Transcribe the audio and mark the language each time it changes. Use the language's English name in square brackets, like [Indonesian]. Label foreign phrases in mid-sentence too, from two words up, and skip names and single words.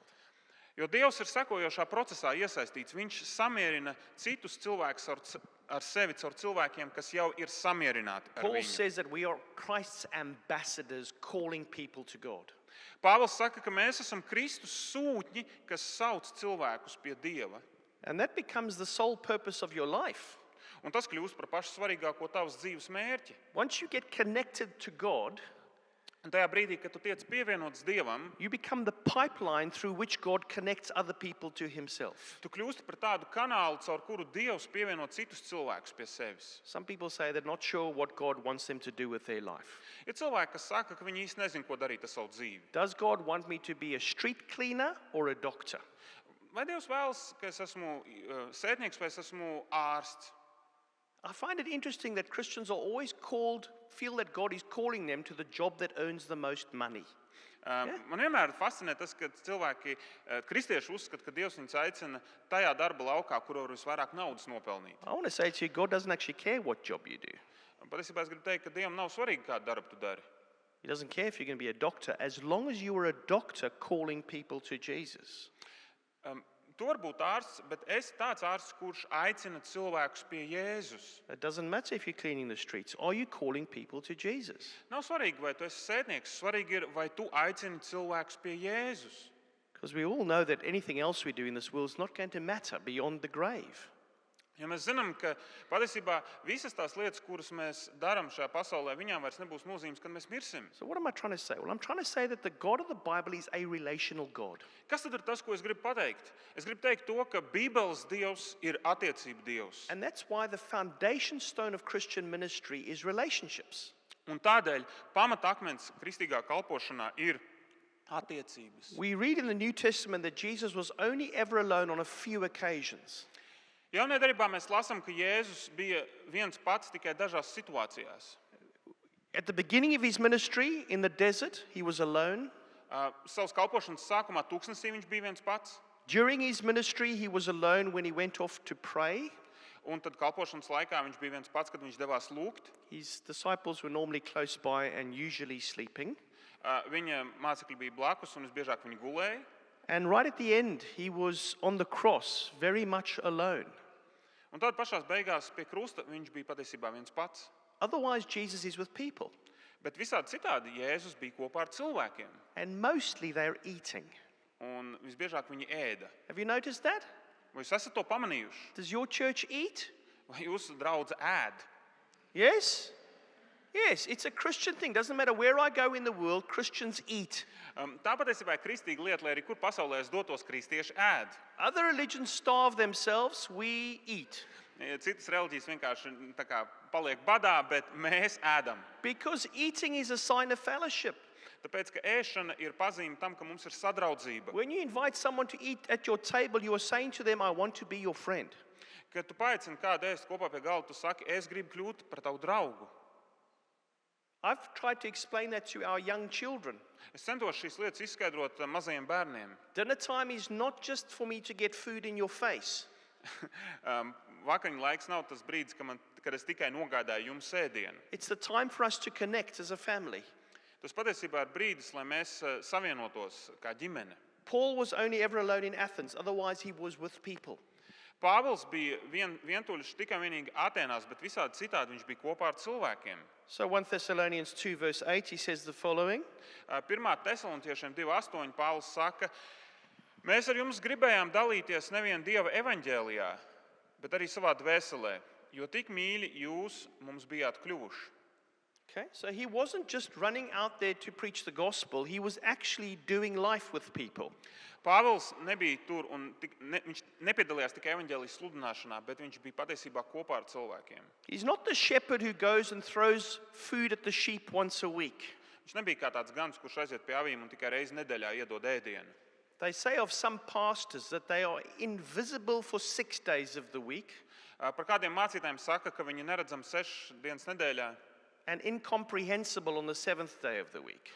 [Latvian] Jo Dievs ir sekojošā procesā iesaistīts. Viņš samierina citus cilvēkus ar sevi caur cilvēkiem, kas jau ir samierināti ar Paul viņu. [English] says that we are Christ's ambassadors calling people to God. [Latvian] Pāvils saka, ka mēs esam Kristus sūtņi, kas sauc cilvēkus pie Dieva. [English] And that becomes the sole purpose of your life. [Latvian] Un tas kļūst par pašu svarīgāko tavas dzīves mērķi. [English] Once you get connected to God, [Latvian] Un tajā brīdī, kad tu tiec pievienots Dievam, [English] you become the pipeline through which God connects other people to himself. [Latvian] tu kļūsti par tādu kanālu, caur kuru Dievs pievieno citus cilvēkus pie sevis. [English] Some people say they're not sure what God wants them to do with their life. [Latvian] Ir cilvēki, kas saka, ka viņi īsti nezin, ko darīt ar savu dzīvi. [English] Does God want me to be a street cleaner or a doctor? [Latvian] Vai Dievs vēlas, ka es esmu sētnieks vai es esmu ārsts? [English] I find it interesting that Christians are always feel that God is calling them to the job that earns the most money. [Latvian] Man vienmēr fascinē tas, ka cilvēki, kristieši uzskata, ka Dievs viņus aicina tajā darba laukā, kur var visvairāk naudas nopelnīt. [English] I want to say to you, God doesn't actually care what job you do. [Latvian] Patiesībā es gribu teikt, ka Dievam nav svarīgi, kādu darbu tu dari. [English] He doesn't care if you're going to be a doctor, as long as you are a doctor calling people to Jesus. [Latvian] Tu vari būt ārsts, bet esi tāds ārsts, kurš aicina cilvēkus pie Jēzus. [English] It doesn't matter if you're cleaning the streets. Are you calling people to Jesus? [Latvian] Nav svarīgi, vai tu esi sētnieks, svarīgi ir, vai tu aicini cilvēkus pie Jēzus. [English] Because we all know that anything else we do in this world is not going to matter beyond the grave. [Latvian] Ja mēs zinām, ka patiesībā visas tās lietas, kuras mēs darām šajā pasaulē, viņām vairs nebūs nozīmes, kad mēs mirsim. [English] So what am I trying to say? Well, I'm trying to say that the God of the Bible is a relational God. [Latvian] Kas tad ir tas, ko es gribu pateikt? Es gribu teikt to, ka Bībeles Dievs ir attiecību Dievs. [English] And that's why the foundation stone of Christian ministry is relationships. [Latvian] Un tādēļ pamatakmens kristīgā kalpošanā ir attiecības. [English] We read in the New Testament that Jesus was only ever alone on a few occasions. [Latvian] Jaunajā darbā mēs lasām, ka Jēzus bija viens pats tikai dažās situācijās. [English] At the beginning of his ministry in the desert, he was alone. [Latvian] Savas kalpošanas sākumā tūkstnesī viņš bija viens pats. [English] During his ministry, he was alone when he went off to pray. [Latvian] Un tad kalpošanas laikā viņš bija viens pats, kad viņš devās lūgt. [English] His disciples were normally close by and usually sleeping. [Latvian] Viņa mācekļi bija blakus un visbiežāk viņi gulēja. [English] And right at the end, he was on the cross, very much alone. [Latvian] Un tad pašās beigās pie krusta viņš bija patiesībā viens pats. [English] Otherwise, Jesus is with people. [Latvian] Bet visādi citādi Jēzus bija kopā ar cilvēkiem. [English] And mostly they're eating. [Latvian] Un visbiežāk viņi ēda. [English] Have you noticed that? [Latvian] Vai jūs esat to pamanījuši? [English] Does your church eat? [Latvian] Vai jūsu draudze ēd? [English] Yes? Yes, it's a Christian thing. Doesn't matter where I go in the world, Christians eat. [Latvian] Tā patiesībā ir kristīga lieta, lai arī kur pasaulē es dotos, kristieši ēd. [English] Other religions starve themselves, we eat. [Latvian] Citas reliģijas vienkārši tā kā paliek badā, bet mēs ēdam. [English] Because eating is a sign of fellowship. [Latvian] Tāpēc, ka ēšana ir pazīme tam, ka mums ir sadraudzība. [English] When you invite someone to eat at your table, you are saying to them, I want to be your friend. [Latvian] Kad tu paaicini kādu ēst kopā pie galda, tu saki, es gribu kļūt par tavu draugu. [English] I've tried to explain that to our young children. [Latvian] Es centos šīs lietas izskaidrot mazajiem bērniem. [English] Dinner time is not just for me to get food in your face. [Latvian] Vakariņu laiks nav tas brīdis, kad kad es tikai nogādāju jums ēdienu. [English] It's the time for us to connect as a family. [Latvian] Tas patiesībā ir brīdis, lai mēs savienotos kā ģimene. [English] Paul was only ever alone in Athens, otherwise he was with people. [Latvian] Pāvils bija vientuļš tikai vienīgi Atēnās, bet visādi citādi viņš bija kopā ar cilvēkiem. [English] So 1 Thessalonians 2 verse 8, he says the following. [Latvian] 1. Tesaloniķiešiem 2:8 Pāvils saka: Mēs ar jums gribējām dalīties nevien Dieva evaņģēlijā, bet arī savā dvēselē, jo tik mīļi jūs mums bijāt kļuvuši. [English] Okay, so he wasn't just running out there to preach the gospel, he was actually doing life with people. [Latvian] Pāvils nebija tur un viņš nepiedalījās tikai evaņģēlijas sludināšanā, bet viņš bija patiesībā kopā ar cilvēkiem. [English] He's not the shepherd who goes and throws food at the sheep once a week. [Latvian] Viņš nebija kā tāds gans, kurš aiziet pie avīm un tikai reizi nedēļā iedod ēdienu. [English] They say of some pastors that they are invisible for 6 days of the week [Latvian] Par kādiem mācītājiem saka, ka viņi neredzam 6 dienas nedēļā [English] and incomprehensible on the 7th day of the week.